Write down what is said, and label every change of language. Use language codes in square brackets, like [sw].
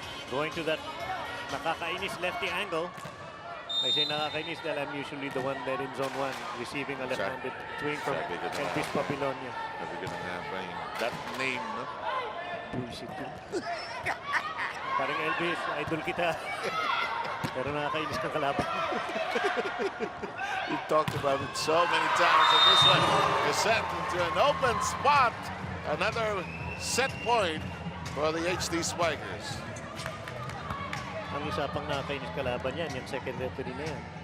[en] Going to that [tl] nakakainis [en] lefty angle. I say [tl] nakakainis dahil [en] I'm usually the one there in zone 1 receiving a left-handed swing from Elvis Papilonia. [tl] Sabi ko na nga ba yung [en] that name, [tl] no? Bullshit yun. Parang Elvis, idol kita. Pero nakakainis ng kalaban. [en] We talked about it so many times, and this one is set into an open spot. Another set point for the HD Spikers. [tl] Ang isa pang nakakainis kalaban yan, yung second referee na yan.